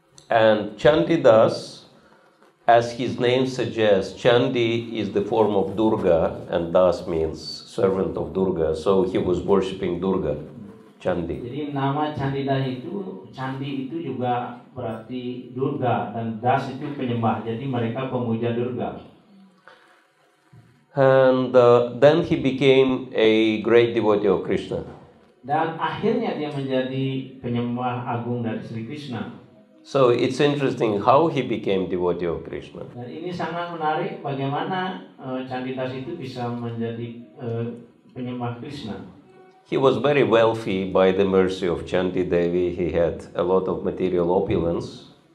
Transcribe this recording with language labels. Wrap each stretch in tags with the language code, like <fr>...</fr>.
<en>And Chandidas, as his name suggests, Chandi is the form of Durga, and Das means servant of Durga. So he was worshipping Durga, Chandi.</en> <id>Jadi nama Chandidas itu, Candi itu juga berarti Durga, dan Das itu penyembah. Jadi mereka pemuja Durga.</id> <en>And then he became a great devotee of Krishna.</en> <id>Dan akhirnya dia menjadi penyembah agung dari Sri Krishna.</id> <en>So it's interesting how he became devotee of Krishna.</en> <id>Dan ini sangat menarik bagaimana Chandidas itu bisa menjadi penyembah Krishna.</id> <en>He was very wealthy by the mercy of Chanti Devi. He had a lot of material opulence.</en>